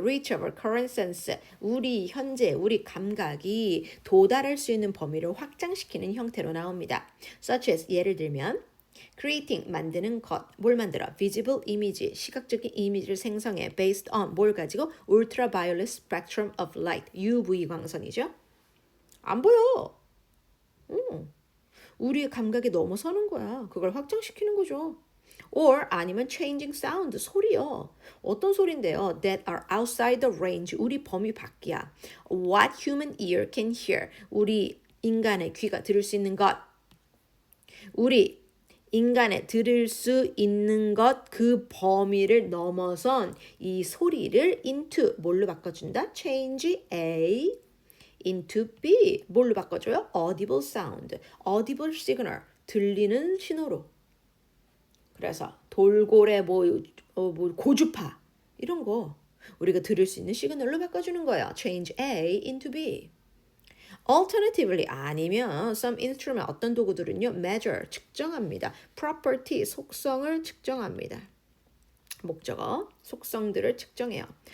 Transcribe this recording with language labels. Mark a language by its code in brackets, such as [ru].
[en] reach our current sense, [ko] 우리 현재, 우리 감각이 도달할 수 있는 범위를 확장시키는 형태로 나옵니다. [en] such as, [ko] 예를 들면 [en] creating, [ko] 만드는 것, 뭘 만들어? [en] visible image, [ko] 시각적인 이미지를 생성해 [en] based on, [ko] 뭘 가지고? [en] ultraviolet spectrum of light, [ko] UV 광선이죠. 안 보여. 우리의 감각에 넘어서는 거야. 그걸 확장시키는 거죠. [en] or [ko] 아니면 [en] changing sound, [ko] 소리요. 어떤 소리인데요? [en] that are outside the range, [ko] 우리 범위 밖이야. [en] what human ear can hear, [ko] 우리 인간의 귀가 들을 수 있는 것. 우리 인간의 들을 수 있는 것, 그 범위를 넘어선 이 소리를 into, 뭘로 바꿔준다? [en] change A into B, [ko] 뭘로 바꿔줘요? [en] audible sound, audible signal, [ko] 들리는 신호로. 그래서 돌고래, 고주파 이런 거 우리가 들을 수 있는 시그널로 바꿔주는 거예요. [en] change A into B. Alternatively, [ko] 아니면 [en] some instrument, [ko] 어떤 도구들은요, [en] measure, [ko] 측정합니다. [en] property, [ko] 속성을 측정합니다. 목적어, 속성들을 측정해요.